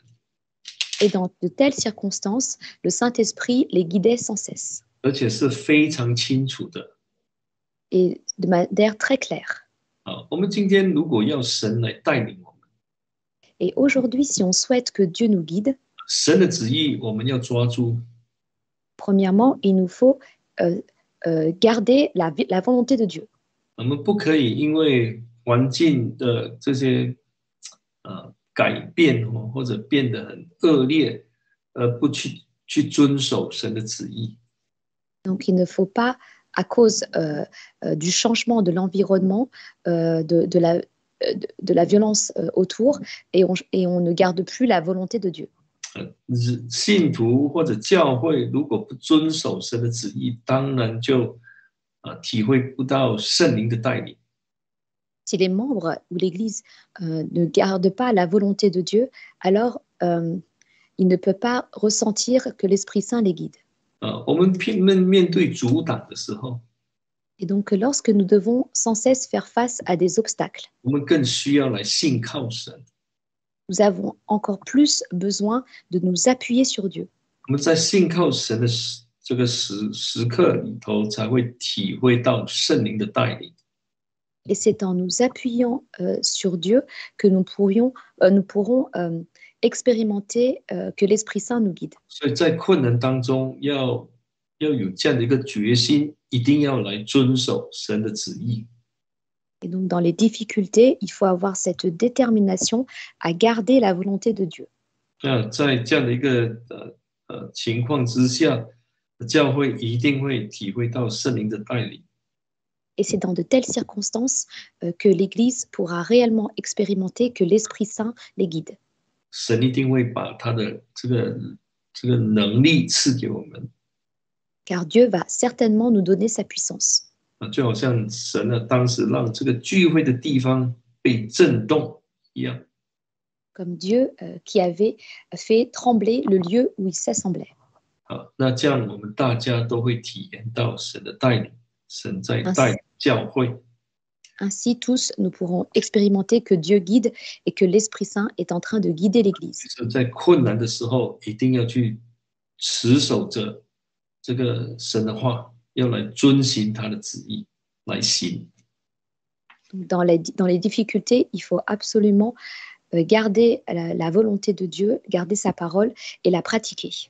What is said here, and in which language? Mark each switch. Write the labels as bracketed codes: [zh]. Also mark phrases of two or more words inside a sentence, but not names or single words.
[fr] Et dans de telles circonstances, le Saint-Esprit les guidait sans cesse. [zh] 而且是非常清楚的。 [fr] Et de manière très claire. [zh] 我们今天如果要神来带领我们， [fr] Et aujourd'hui, si on souhaite que Dieu nous guide, [zh] 神的旨意我们要抓住。 [fr] premièrement, il nous faut garder la volonté de Dieu. [zh] 我们不可以因为环境的这些改变或者变得很恶劣，而不去遵守神的旨意。 [fr] Donc, il ne faut pas, à cause du changement de l'environnement, de la violence autour, et on ne garde plus la volonté de Dieu. [zh] 信徒或者教会如果不遵守神的旨意，当然就体会不到圣灵的带领。 [fr] Si les membres ou l'Église ne gardent pas la volonté de Dieu, alors il ne peut pas ressentir que l'Esprit Saint les guide. [zh] 我们面对阻挡的时候， [fr] Et donc, lorsque nous devons sans cesse faire face à des obstacles, [zh] 我们更需要来信靠神。 [fr] nous avons encore plus besoin de nous appuyer sur Dieu. [zh] 我们在信靠神的这个时刻里头，才会体会到圣灵的带领。 [fr] Et c'est en nous appuyant sur Dieu que nous pourrons expérimenter que l'Esprit Saint nous guide. [zh] 所以在困难当中要有这样的一个决心，一定要来遵守神的旨意。 [fr] Et donc, dans les difficultés, il faut avoir cette détermination à garder la volonté de Dieu. [zh] 那在这样的一个情况之下，教会一定会体会到圣灵的带领。 [fr] Et c'est dans de telles circonstances que l'Église pourra réellement expérimenter que l'Esprit Saint les guide. [zh] 神一定会把他的这个能力赐给我们。 [fr] Car Dieu va certainement nous donner sa puissance. [zh] 就好像神当时让这个聚会的地方被震动一样。 [fr] Comme Dieu qui avait fait trembler le lieu où ils s'assemblaient. [zh] 好，那这样我们大家都会体验到神的带领，神在带领教会。 [fr] Ainsi, tous, nous pourrons expérimenter que Dieu guide et que l'Esprit Saint est en train de guider l'Église. [zh] 在困难的时候，一定要去持守着这个神的话，要来遵行他的旨意来行。 [fr] Dans les difficultés, il faut absolument garder la volonté de Dieu, garder sa parole et la pratiquer.